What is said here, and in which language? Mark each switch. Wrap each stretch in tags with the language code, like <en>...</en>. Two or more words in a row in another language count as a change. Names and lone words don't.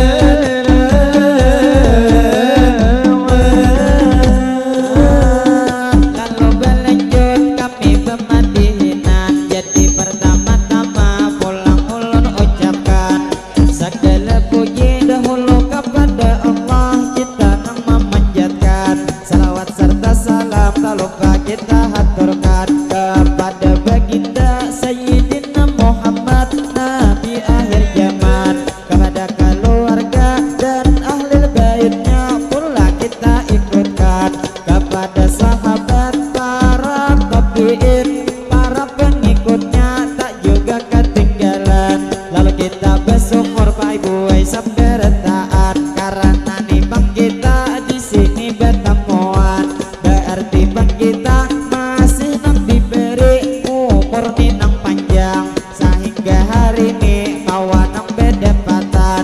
<bjn>Lalu berlanjut kami pemadihinan, jadi pertama-tama pulang ulun ucapkan segala puji dahulu</bjn> <id>kepada Allah, kita nang memanjatkan salawat serta salam tak lupa kita haturkan kepada baginda Sayyidina Muhammad Nabi akhir zaman, kepada keluarga dan ahli baitnya pula kita ikutkan, kepada sahabat para tabi'in para pengikutnya tak juga ketinggalan.</id> <bjn>Lalu kita bersyukur Pak Ibu sabarataan, karena nih bang kita di sini bertemuan, berarti bang kita masih nang diberi umur nang panjang, sehingga hari ini kawan nang berdapatan.</bjn>